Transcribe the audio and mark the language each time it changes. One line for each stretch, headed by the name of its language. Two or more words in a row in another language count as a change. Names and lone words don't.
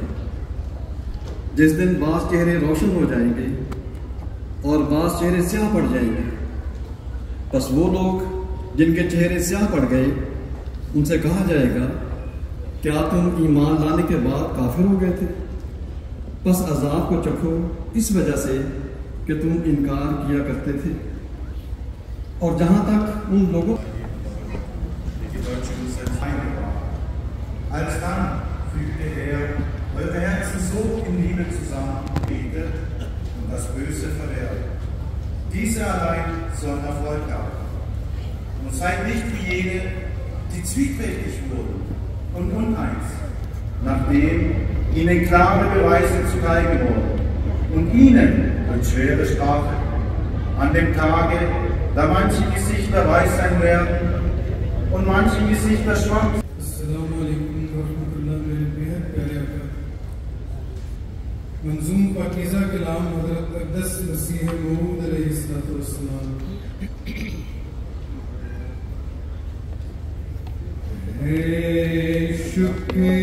Urdu: جس دن بعض چہرے روشن ہو جائیں گے اور بعض چہرے سیاہ پڑ جائیں گے، بس وہ لوگ جن کے چہرے سیاہ پڑ گئے ان سے کہا جائے گا کیا تم ایمان لانے کے بعد کافر ہو گئے تھے؟ بس عذاب کو چکھو اس وجہ سے کہ تم انکار کیا کرتے تھے. اور جہاں تک ان لوگوں
German: Alsdann fügte eure Herzen so in Liebe zusammen, betet und das Böse verwehrt. Diese allein sollen Erfolg haben. Und seid nicht wie jene, die zwiespältig wurden und uneins, nachdem ihnen klare Beweise zuteil wurden und ihnen durch schwere Strafe an dem Tage, da manche Gesichter weiß sein werden und manche Gesichter schwach.
Arabic: السلام علیکم ورحمۃ اللہ.
Urdu: میرے بہت پیارے آقا منظوم پاکیزہ کلام حضرت اقدس مسیح موعود
Arabic: علیہ السلام.
Urdu: شکر